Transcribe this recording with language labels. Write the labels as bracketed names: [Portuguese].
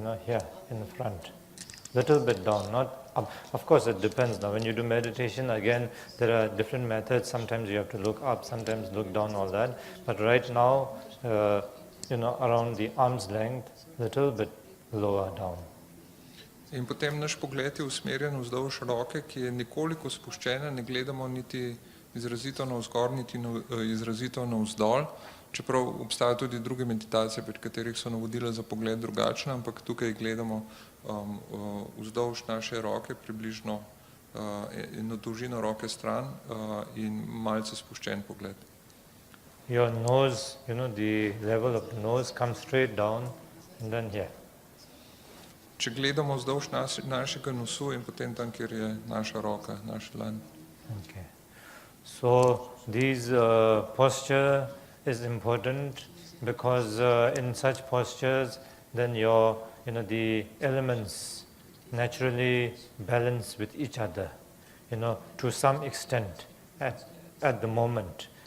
[English] Here in the front, little bit down, not up. Of course, it depends. Now, when you do meditation, again, there are different methods. Sometimes you have to look up, sometimes look down, all that. But right now, around the arm's length, little bit lower down. [Slovenian] In potem naš pogled je usmerjen vzdolž roke, ki je nekoliko spuščena, ne gledamo niti izrazito navzgor, niti izrazito navzdol. Čeprav obstajajo tudi druge meditacije, pri katerih so navodila za pogled drugačna, ampak tukaj gledamo vzdolž naše roke, približno eno dolžino roke stran in malce spuščen pogled. [English] Your nose, the level of the nose comes straight down and then here. [Slovenian] Če gledamo vzdolž našega nosu in potem tam, kjer je naša roka, naš dlan. [English] Okay. So these posture is important because in such postures then the elements naturally balance with each other, to some extent at the moment.